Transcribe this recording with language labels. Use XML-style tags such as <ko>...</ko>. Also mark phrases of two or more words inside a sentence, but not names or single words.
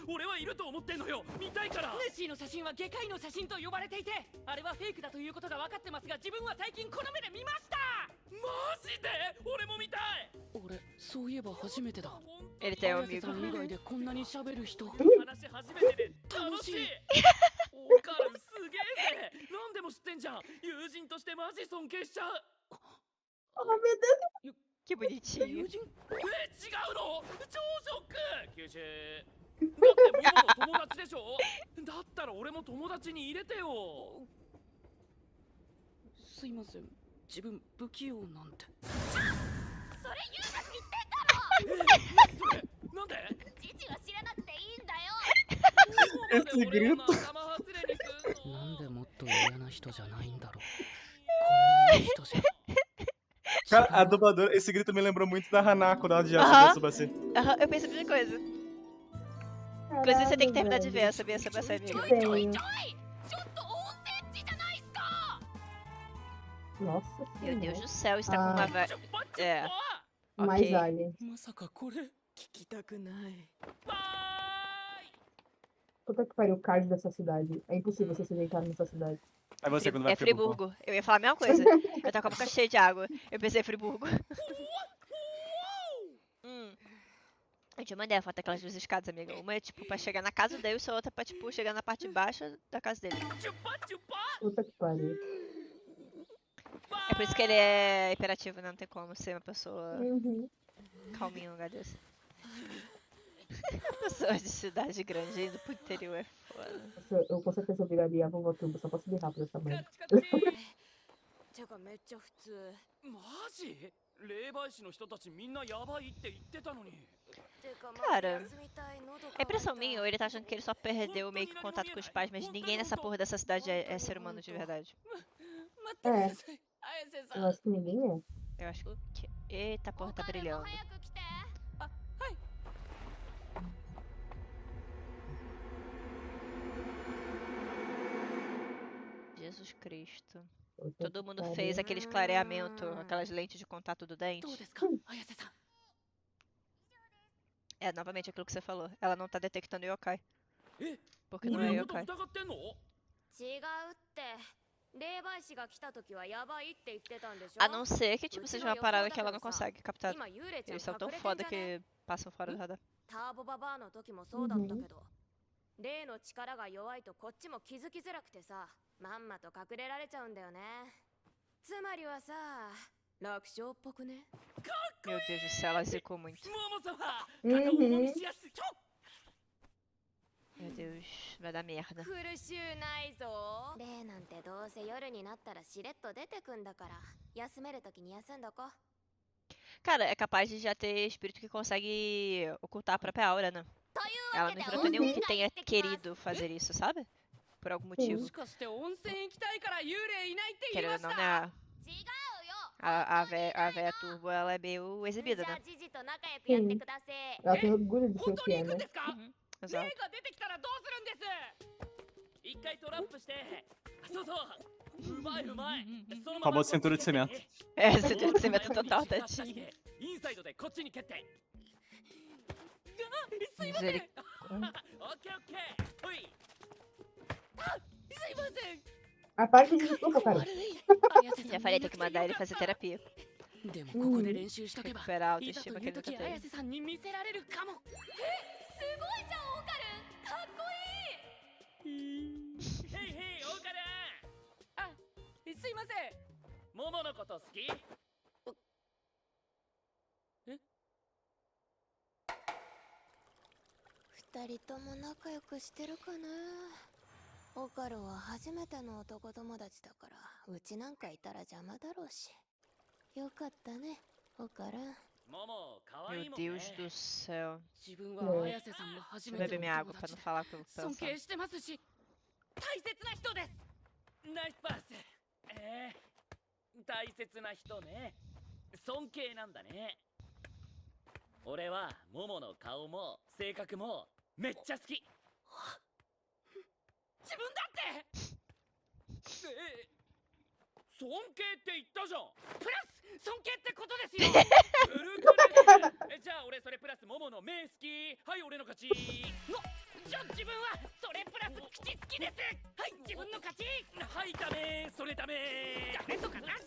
<ja>俺はいると思ってんのよ、見たいから。ネッシーの写真は外科医の写真と呼ばれていて、あれはフェイクだということが分かってますが、自分は最近この目で見ました。マジで俺も見たい。俺そういえば初めてだ。</ja> <pt>Ele tem um</pt> <ja>綾瀬</ja> <pt>amigo.</pt> <ja>さん以外でこんなに喋る人。話初めてで楽しい。オカルンすげえぜ。何でも知ってんじゃん。友人としてマジ尊敬しちゃう。</ja> <pt>Oh, meu Deus. Que bonitinho.</pt> <ja>友人？違うの？超ショック。九州。だってモモの友達でしょ。だったら俺も友達に入れてよ。すいません。自分不器用なんて。それユーマって言ってんだろ。なんで？父は知らなくていいんだよ。</ja> <pt>Esse grito.</pt> <ja>なんでもっと嫌な人じゃないんだろう。こんないい人じゃ。</ja> <pt>Cara, a dubladora, esse grito me lembrou muito da Hanako da de Tsubasa. Aham, eu pensei a mesma coisa. Inclusive, você tem que terminar de ver, sabia? Tsubasa, amigo. Tenho.</pt> <ja>ちょっと温泉地じゃないっすか。</ja> <pt>Nossa Meu Deus senhora. do céu, está com uma vibe. É. Mais Ok. alien.</pt> <ja>まさかこれ。聞きたくない。バ</ja> <pt>Puta que pariu, o card dessa cidade. É impossível você se deitar nessa cidade. Aí você quando vai É pro Friburgo. Friburgo. Eu ia falar a mesma coisa. Eu tava com a boca cheia de água. Eu pensei Friburgo. Eu te mandei a foto daquelas duas escadas, amiga. Uma é tipo pra chegar na casa dele, e a outra pra tipo chegar na parte baixa da casa dele. Puta que pariu. É por isso que ele é hiperativo, né? Não tem como ser uma pessoa Uhum. calminha em um lugar desse. Pessoas de cidade grande indo pro interior é foda. Nossa, eu com certeza viraria a vovó Tuba só pra subir rápido essa merda.</pt> <ja>てかめっちゃ普通。マジ？霊媒師の人たちみんなやばいって言ってたのに。てか</ja> <pt>Cara,</pt> <ja>休みたい喉</ja> <pt>é impressão minha ou ele tá achando que ele só perdeu meio que contato com os pais, mas ninguém nessa porra dessa cidade é ser humano de verdade.</pt> <ja>待ってください。綾瀬さ</ja> <pt>Eu</pt> <ja>ん。</ja> <pt>acho que ninguém é. Eu acho que. Eita, a porra tá brilhando.</pt> <ja>早く来て。はい。</ja> <pt>Nossa Jesus Cristo. Puta Todo que mundo pariu. fez aqueles clareamento, aquelas lentes de contato do</pt> <ja>どう</ja> <pt>dente.</pt> <ja>ですか綾瀬さん</ja> <pt>É, novamente aquilo que você falou. Ela não tá detectando yokai.</pt> <ja>え</ja> <pt>Porque não</pt> <ja>俺</ja> <pt>é</pt> <ja>のこと</ja> <pt>yokai.</pt> <ja>疑ってんの違うって霊媒師が来た時はやばいって言ってたんでしょ</ja> <pt>A não ser que, tipo, seja uma parada que ela não consegue captar.</pt> <ja>今幽霊ちゃん</ja> <pt>Eles são</pt> <ja>隠</ja> <pt>tão</pt> <ja>れてん</ja> <pt>foda</pt> <ja>じゃね</ja> <pt>que passam fora do radar.</pt> <ja>ターボババアの時もそうだったけど、霊の力が弱いとこっちも気づきづらくてさ、まんまと隠れられちゃうんだよね。つまりはさ、楽勝っぽくね。</ja> <pt>Meu Deus do céu, ela zicou muito.</pt> <ja>モモ様肩を重みしやすいちょ</ja> <pt>Meu Deus, vai dar merda.</pt> <ja>苦しゅうないぞ。霊なんてどうせ夜になったらしれっと出てくんだから、休める時に休んどこ。</ja> <pt>Cara, é capaz de já ter espírito que consegue ocultar a própria aura, né?</pt> <ja>という</ja> <pt>Ela</pt> <ja>わ</ja> <pt>não</pt> <ja>けで</ja> <pt>enfrentou nenhum que</pt> <ja>温泉</ja> <pt>tenha</pt> <ja>行ってきます。</ja> <pt>querido fazer isso, sabe? Por algum motivo.</pt> <ja>しかして温泉行きたいから幽霊いないって言い</ja> <pt>Querendo</pt> <ja>ま</ja> <pt>ou</pt> <ja>し</ja> <pt>não,</pt> <ja>た</ja> <pt>né?</pt> <ja>違うよ。</ja> <pt>A véia turbo, ela é meio</pt> <ja>じ</ja> <pt>exibida,</pt> <ja>ゃあ</ja> <pt>né?</pt> <ja>ジジと仲良くやってください。</ja> <pt>Ela tem orgulho de ser</pt> <ja>本</ja> <pt>o</pt> <ja>当</ja> <pt>que</pt> <ja>に</ja> <pt>é,</pt> <ja>行くん</ja> <pt>né?</pt> <ja>ですか</ja> <pt>Uhum,</pt> <ja>霊</ja> <pt>exato.</pt> <ja>が出てきたらどうするんです一回トラップしてそうそううまいうまいそのまま</ja> <pt>Famoso cintura de cimento. É, você tem que ser medo total, tadinho.</pt> <ja>インサイドでこっちに蹴ってすいません</ja> <pt>Miseric-</pt> <ja>オッケーオッケーほいすいません</ja> <pt>A parte de desculpa, cara. Já falei, tem que mandar ele fazer terapia.</pt> <ja>でもここで練習しとけば</ja> <pt>Recuperar a</pt> <ja>いざと</ja> <pt>autoestima</pt> <ja>い</ja> <pt>que</pt> <ja>う</ja> <pt>ele nunca</pt> <ja>時</ja> <pt>teve.</pt> <ja>綾瀬さんに見せられるかもすごいじゃんオカルン。かっこいい。ヘイヘイオーカルあすいませんモモのこと好き二人とも仲良くしてるかな。オカルンは初めての男友達だからうちなんかいたら邪魔だろうし。よかったねオカルン。モモ可愛い</ja> <pt>Meu</pt> <ja>もんね</ja> <pt>Deus do céu.</pt> <ja>自分は綾瀬さんも初</ja> <pt>Deixa</pt> <ja>め</ja> <pt>eu</pt> <ja>て</ja> <pt>beber</pt> <ja>の</ja> <pt>minha</pt> <ja>友</ja> <pt>água pra</pt> <ja>達</ja> <pt>não</pt> <ja>で</ja> <pt>falar o que eu vou</pt> <ja>尊</ja> <pt>pensar.</pt> <ja>敬してますし大切な人ですナイスパス大切な人ね尊敬なんだね俺はモモの顔も性格もめっちゃ好き自分だって尊敬って言ったじゃんプラス尊敬ってことですよずるくないじゃあ俺それプラスモモの目好きはい俺の勝ちじゃあ自分はそれプラス口好きですはい自分の勝ちはいダメそれダメダメとかなし</ja>